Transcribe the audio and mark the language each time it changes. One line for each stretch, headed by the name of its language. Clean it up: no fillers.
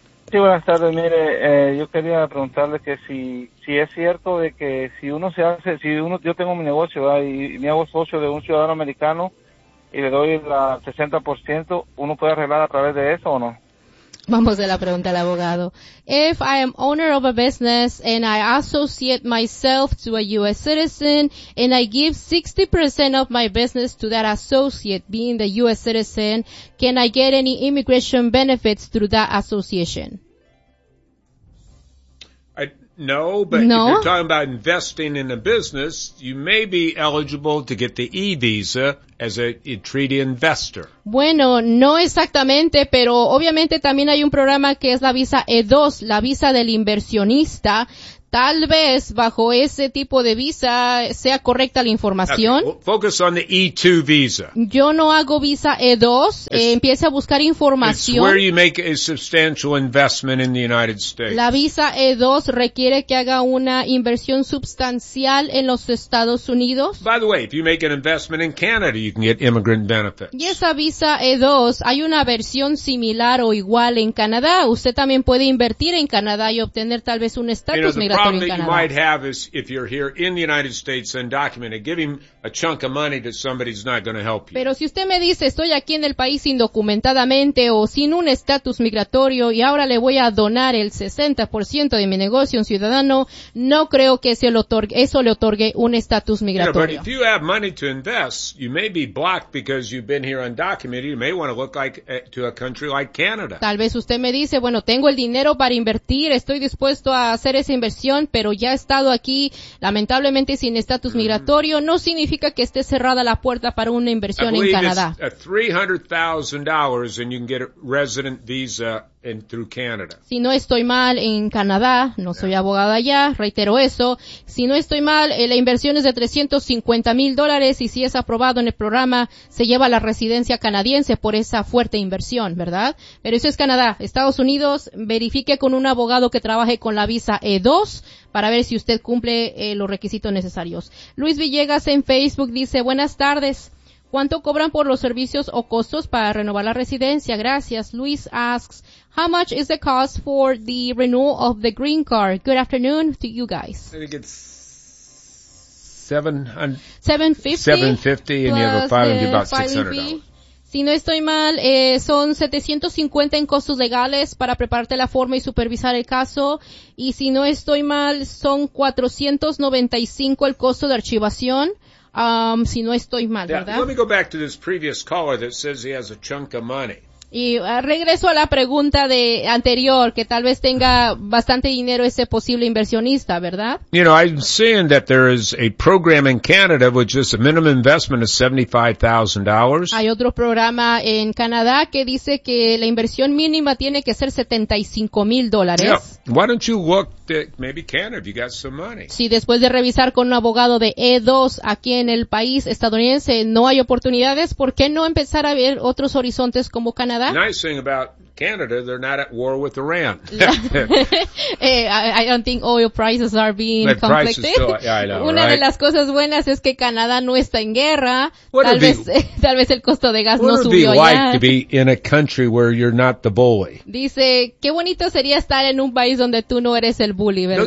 Spanish: Sí, buenas tardes. Mire, yo quería preguntarle que si es cierto de que si uno se hace, yo tengo mi negocio, ¿verdad? Y me hago socio de un ciudadano americano y le doy el 60%, ¿uno puede arreglar a través de eso o no? Vamos a la pregunta al abogado.
English: If I am owner of a business and I associate myself to a U.S. citizen and I give 60% of my business to that associate being the U.S. citizen, can I get any immigration benefits through that association? No, if you're talking about investing in a business, you may be eligible to get the E-Visa as a treaty investor.
Spanish: Bueno, no exactamente, pero obviamente también hay un programa que es la visa E2, la visa del inversionista. Tal vez bajo ese tipo de visa sea correcta la información.
English: Okay. Focus on the E2 visa.
Spanish: Yo no hago visa E2. Empiece a buscar información.
English: It's where you make a substantial investment in the United States.
Spanish: La visa E2 requiere que haga una inversión sustancial en los Estados Unidos.
English: By the way, if you make an investment in Canada, you can get immigrant benefits.
Spanish: Y esa visa E2, hay una versión similar o igual en Canadá. Usted también puede invertir en Canadá y obtener tal vez un estatus.
English: The problem that you might have is if you're here in the United States undocumented, giving a chunk of money to somebody is not going to help you.
Spanish: Pero si usted me dice estoy aquí en el país indocumentadamente o sin un estatus migratorio y ahora le voy a donar el 60% de mi negocio a un ciudadano, no creo que eso le otorgue un estatus migratorio.
English: Yeah, but if you have money to invest, you may be blocked because you've been here undocumented. You may want to look like to a country like Canada.
Spanish: Tal vez usted me dice, bueno, tengo el dinero para invertir, estoy dispuesto a hacer esa inversión, pero ya he estado aquí lamentablemente sin estatus migratorio, no significa que esté cerrada la puerta para una inversión en Canadá.
English: $300,000 and you can get a resident visa and through Canada.
Spanish: Si no estoy mal en Canadá, no soy abogada allá, reitero eso. Si no estoy mal, la inversión es de $350,000 y si es aprobado en el programa, se lleva la residencia canadiense por esa fuerte inversión, ¿verdad? Pero eso es Canadá. Estados Unidos, verifique con un abogado que trabaje con la visa E2 para ver si usted cumple los requisitos necesarios. Luis Villegas en Facebook dice, buenas tardes. ¿Cuánto cobran por los servicios o costos para renovar la residencia? Gracias.
English: Luis asks, how much is the cost for the renewal of the green card? Good afternoon to you guys. I think it's $750 and you have a filing fee about $600.
Spanish: Si no estoy mal, son $750 en costos legales para prepararte la forma y supervisar el caso. Y si no estoy mal, son $495 el costo de archivación. Si no estoy mal, ¿verdad?
English: Now, let me go back to this previous caller that says he has a chunk of money.
Spanish: Y regreso a la pregunta de anterior, que tal vez tenga bastante dinero ese posible inversionista, ¿verdad?
English: You know, I'm seeing that there is a program in Canada which is a minimum investment of $75,000.
Spanish: Hay otro programa en Canadá que dice que la inversión mínima tiene que ser $75,000.
English: Yeah. Why don't you look at maybe Canada if you got some money?
Spanish: Si después de revisar con un abogado de E2 aquí en el país estadounidense no hay oportunidades, ¿por qué no empezar a ver otros horizontes como Canadá?
English: The nice thing about Canada, they're not at war with Iran. I don't think oil prices are being conflicted.
Spanish: Una de las cosas buenas es que Canadá no está en guerra. Tal vez el costo de gas no subió allá.
English: What would it be like to be in a country where you're not the bully?
Spanish: Dice, qué bonito sería estar en un país donde tú no eres el bully, ¿verdad?